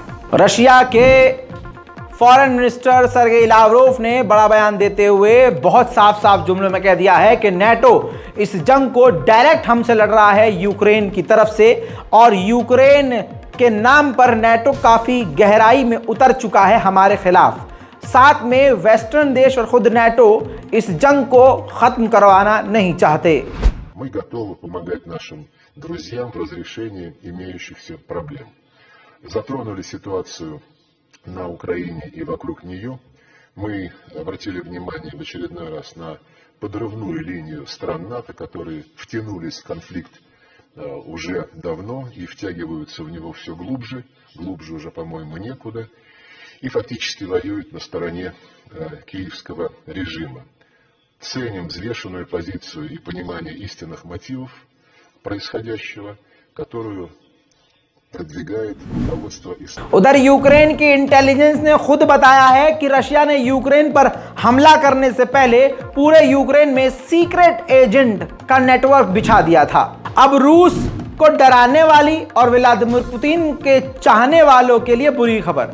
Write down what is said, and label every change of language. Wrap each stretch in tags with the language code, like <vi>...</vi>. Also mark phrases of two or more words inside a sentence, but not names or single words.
<hi>रशिया के</hi> <en>foreign minister</en> <hi>सर्गेई लावरोव ने बड़ा बयान देते हुए बहुत साफ साफ जुमलों में कह दिया है कि नेटो इस जंग को डायरेक्ट हमसे लड़ रहा है यूक्रेन की तरफ से, और यूक्रेन के नाम पर नेटो काफी गहराई में उतर चुका है हमारे खिलाफ। साथ में वेस्टर्न देश और खुद नेटो इस जंग को खत्म करवाना नहीं चाहते।</hi> <ru>Мы готовы помогать нашим друзьям в разрешении имеющихся проблем. Затронули ситуацию на Украине и вокруг нее. Мы обратили внимание в очередной раз на подрывную линию стран НАТО, которые втянулись в конфликт уже давно и втягиваются в него все глубже, глубже уже, по-моему, некуда, и фактически воюют на стороне киевского режима. Ценим взвешенную позицию и понимание истинных мотивов происходящего, которую продвигает руководство Израиля.</ru> <hi>उधर यूक्रेन की इंटेलिजेंस ने खुद बताया है कि रशिया ने यूक्रेन पर हमला करने से पहले पूरे यूक्रेन में</hi> <en>secret agent</en> <hi>का नेटवर्क बिछा दिया था। अब रूस को डराने वाली और व्लादिमीर पुतिन के चाहने वालों के लिए बुरी खबर।</hi>